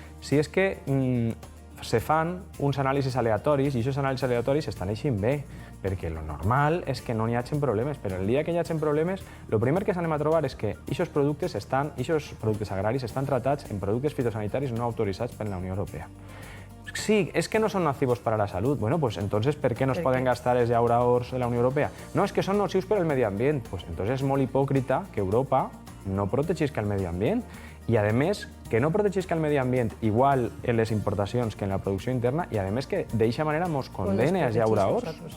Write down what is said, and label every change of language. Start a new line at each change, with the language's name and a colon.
Catalan: Si és que se fan uns anàlisis aleatoris i aquests anàlisis aleatoris estan eixint bé, perquè el normal és que no n'hi hagi problemes, però el dia que hi hagi problemes, el primer que s'anem a trobar és que aquests productes agraris estan tratats en productes fitosanitaris no autoritzats per la Unió Europea.
Spanish: sí, es que no son nocivos para la salud.
Catalan: Bueno, pues entonces, ¿per què no es poden gastar els llauraors en la Unió Europea? No, és que són nocius per al medi ambient. Pues entonces és molt hipòcrita que Europa no protegisca el medi ambient i, a més, que no protegisca el medi ambient igual en les importacions que en la producció interna i, a més, que d'eixa manera mos condene als llauraors.